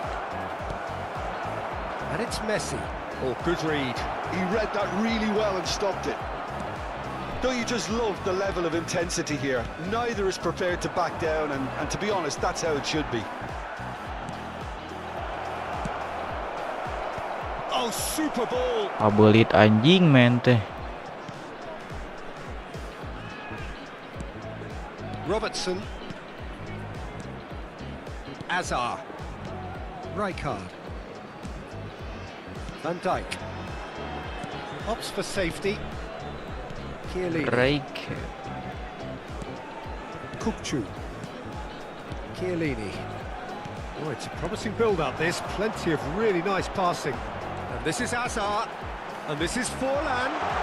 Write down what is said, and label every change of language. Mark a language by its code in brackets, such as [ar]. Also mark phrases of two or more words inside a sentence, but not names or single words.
[en] And it's Messi. Oh, good read. He read that really well and stopped it. Don't you just love the level of intensity here? Neither is prepared to back down, and to be honest, that's how it should be. Oh, super ball. Abelit anjing men teh. Robertson. Azar. Rijkaard. Van Dijk. Opts for safety. Chiellini. Kukcu. Chiellini. Oh, it's a promising build-up. There's plenty of really nice passing. And this is Azar. And this is Forlan.